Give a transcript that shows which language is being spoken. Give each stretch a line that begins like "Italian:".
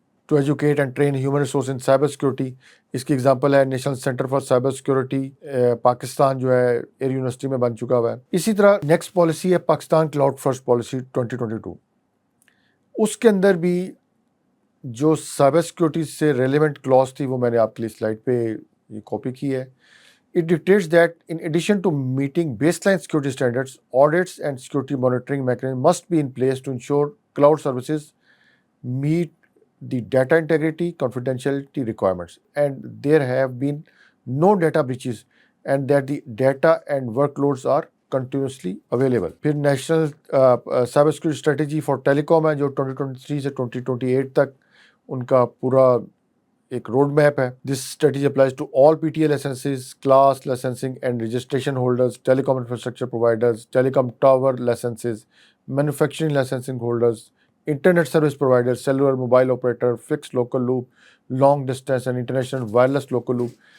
English: To educate and train human resource in cyber security.
Urdu: اس کی example ہے national centre for cyber security, Pakistan جو ہے year university میں بن چکا ہوا ہے. اسی طرح نیکسٹ پالیسی ہے پاکستان کلاؤڈ فرسٹ پالیسی 2022. اس کے اندر بھی جو سائبر سیکورٹی سے ریلیونٹ کلاس تھی وہ میں نے آپ کے لیے سلائڈ پہ یہ کاپی کی ہے.
English: It dictates that in addition to meeting baseline security standards, audits and security monitoring mechanisms must be in place to ensure cloud services meet the data integrity, confidentiality requirements, and there have been no data breaches, and that the data and workloads are continuously available.
Urdu: پھر national cyber security strategy for telecom ہے جو 2023 سے 2028 تک ان کا پورا ایک road map ہے.
English: This strategy applies to all P T A licences, class licensing and registration holders, telecom infrastructure providers, telecom tower licences, manufacturing licensing holders, internet service provider, cellular mobile operator, fix local loop, long distance and international wireless local loop.